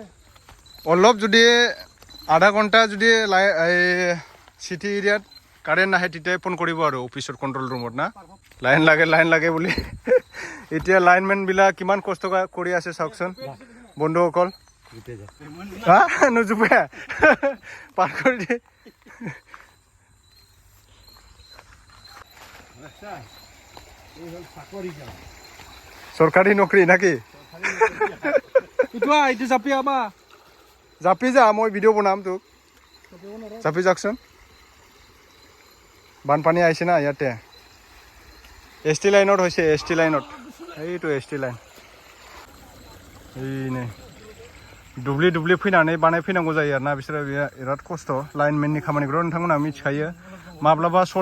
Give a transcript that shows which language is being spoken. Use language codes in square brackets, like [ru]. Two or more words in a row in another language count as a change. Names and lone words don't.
[as] অলপ যদি আধা ঘণ্টা যদি [en] city area [as] কাৰেণ্ট নাহে তেতিয়াই ফোন কৰিব আৰু অফিচৰ [en] control room [as] না লাইন লাগে বুলি এতিয়া লাইনমেনবিলাক কিমান কষ্ট কৰি আছে চাওকচোন বন্ধুসকল হা নুজুপে পাৰ কৰি দিয়ে চৰকাৰী নকৰি নাকি এইটো জাপি আবা জাপি যা মই ভিডিঅ' বনাম তোক জাপি যাওকচোন বানপানী আহিছে না ইয়াতে ST লাইনত হৈছে ST লাইনত এইটো ST लाइन [brx] नै दुब्लि फैनानै बानायफैनांगौ जायो आरोना बिसोरो बिराद खस्थ' लाइनमेननि खामानिखौ नोंथांमोना मिथिखायो माब्लाबा सर्ट